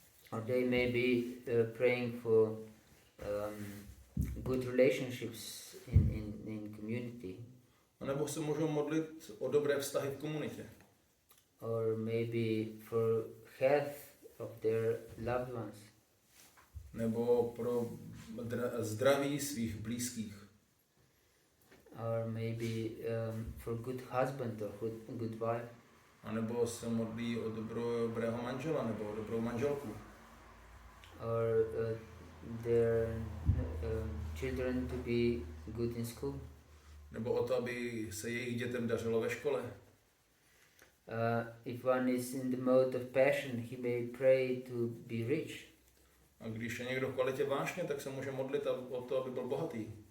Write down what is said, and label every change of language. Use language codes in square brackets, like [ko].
[en] Or they may be praying for good relationships in community. [cs] A nebo se můžou modlit o dobré vztahy v komunitě. [en] Or maybe for health of their loved ones. [cs] Nebo pro zdraví svých blízkých. [en] Or maybe for good husband or good wife. [cs] A nebo se modlí o dobrého manžela nebo o dobrou manželku. [en] Or their children to be good in school. [cs] Nebo o to, aby se jejich dětem dařilo ve škole. [en] If one is in the mode of passion, he may pray to be rich. [cs] A když je někdo v kvalitě vášně, tak se může modlit o to, aby byl bohatý.